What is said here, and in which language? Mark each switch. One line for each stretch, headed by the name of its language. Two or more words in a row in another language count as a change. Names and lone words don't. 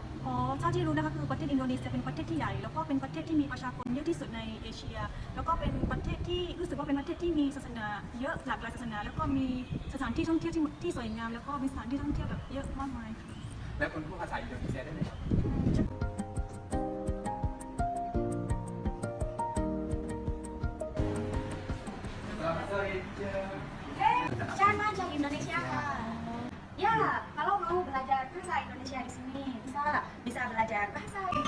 Thai: อ๋อเท่าที่รู้นะคะคือประเทศอินโดนีเซียเป็นประเทศที่ใหญ่แล้วก็เป็นประเทศที่มีประชากรเยอะที่สุดในเอเชียแล้วก็เป็นประเทศที่รู้สึกว่าเป็นประเทศที่มีศาสนาเยอะหลากหลายศาสนาแล้วก็มีสถานที่ท่องเที่ยวที่สวยงามแล้วก็มีสถานที่ท่องเที่ยวแบบเยอะมากมาย แล้วคุณพูดภาษาอินโดนีเซียได้ไหมครับ
Indonesian: Saya dari Indonesia Kak. Ya, kalau mau belajar bahasa Indonesia di sini bisa belajar bahasa.